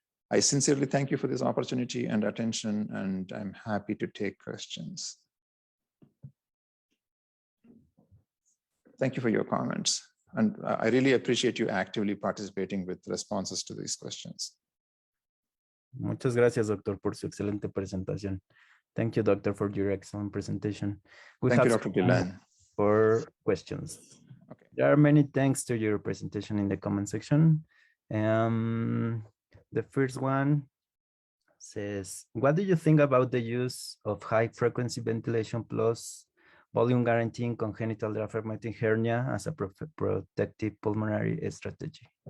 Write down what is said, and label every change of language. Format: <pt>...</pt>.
<en>I sincerely thank you for this opportunity and attention, and I'm happy to take questions. Thank you for your comments. And I really appreciate you actively participating with responses to these questions.</en> <es>Muchas gracias, doctor, por su excelente presentación.</es> <en>Thank you, doctor, for your excellent presentation. Thank you, Dr. Gillen. For questions. Okay. There are many thanks to your presentation in the comment section. The first one says, what do you think about the use of high frequency ventilation plus volume guaranteeing congenital diaphragmatic hernia as a protective pulmonary strategy?</en>